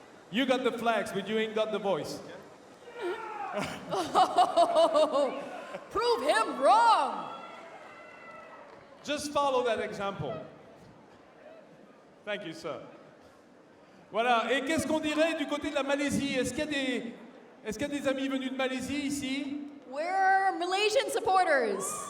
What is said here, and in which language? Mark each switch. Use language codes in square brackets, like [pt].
[en] You got the flags, but you ain't got the voice. Oh, prove him wrong. Just follow that example. Thank you, sir. [fr] Voilà, et qu'est-ce qu'on dirait du côté de la Malaisie? Est-ce qu'il y a des amis venus de Malaisie ici? [en] Where are Malaysian supporters?